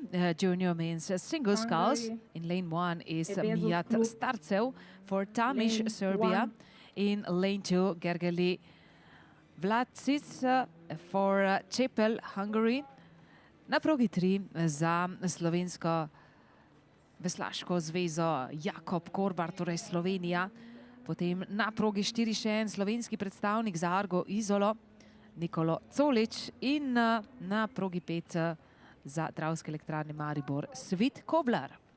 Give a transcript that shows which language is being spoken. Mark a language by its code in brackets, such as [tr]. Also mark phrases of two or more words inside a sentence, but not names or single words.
[en] Junior means single sculls. In lane 1 is Mijat Starcev for Tamiš, Serbia. In lane 2, Gergely Vlacic for Čepel, Hungary. [sl] Na progi 3 za slovensko veslaško zvezo Jakob Korbar, torej Slovenija. Potem na progi 4 še en slovenski predstavnik za Argo Izolo, Nikolo Colič, in na progi 5 za Dravske elektrarne Maribor Svit Koblar.